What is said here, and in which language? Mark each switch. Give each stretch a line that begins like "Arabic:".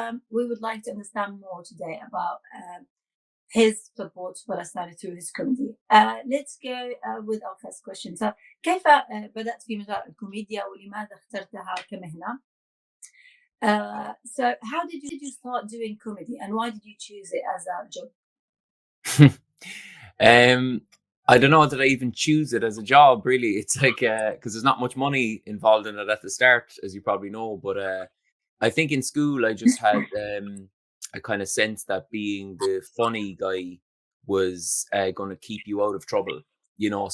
English: We would like to understand more today about his support for Palestine through his comedy. Let's go with our first question.
Arabic: So, كيف بدأت في مجال الكوميديا ولماذا اخترتها كمهنة?
English: So how did you start doing comedy, and why did you choose it as a job? I don't know that I even choose it as a job, really. It's like because there's not much money involved in it at the start, as you probably know. But I think in school I just had a kind of sense that being the funny guy was going to keep you out of trouble, you know.